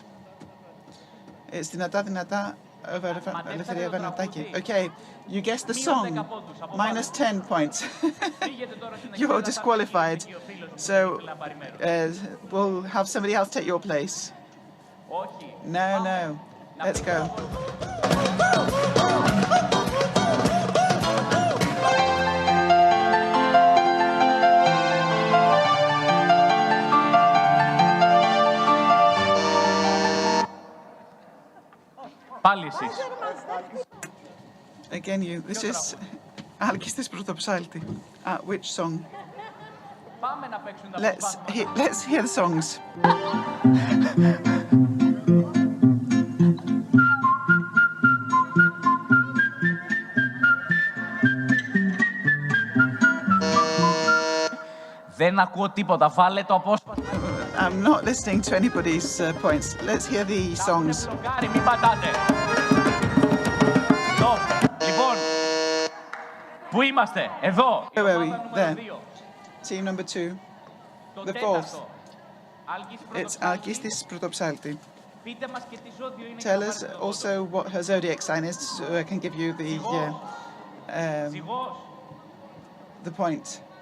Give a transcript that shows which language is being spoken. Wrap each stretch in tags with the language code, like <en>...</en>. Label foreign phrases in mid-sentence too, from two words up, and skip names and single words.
<en>It's Δυνατά Δυνατά Ελευθερία Βανατάκη. Okay, you guessed the song. Minus 10 points. You're disqualified. So we'll have somebody else take your place. No. Let's go.</en> <el>Πάλι εσείς.</el> <en>Again you. This is Alkistis Protoψάλτη. Which song? Let's hear the songs.</en> <el>Δεν ακούω τίποτα. Βάλε το απόσπασμα.</el> <en>I'm not listening to anybody's points. Let's hear the songs.</en> <el>Μην πατάτε. Λοιπόν, πού είμαστε? Εδώ.</el> <en>Where were we? There. Team number 2. The 4th. It's Alkistis Protoψάλτη. tell us also what her zodiac sign is, so I can give you the point.</en>